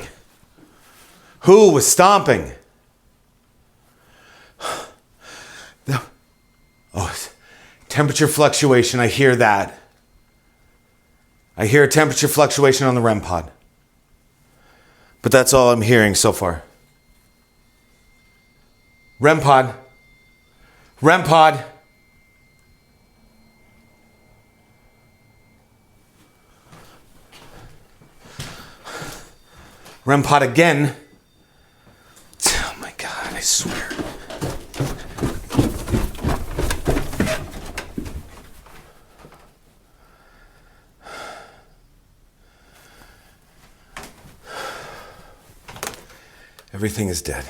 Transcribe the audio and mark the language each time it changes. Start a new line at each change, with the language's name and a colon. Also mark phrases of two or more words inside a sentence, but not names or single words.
English: Who was stomping? Oh, temperature fluctuation. I hear that. I hear a temperature fluctuation on the REM pod. But that's all I'm hearing so far. REM pod. REM pod. REM pod again. Oh my God, I swear. Everything is dead.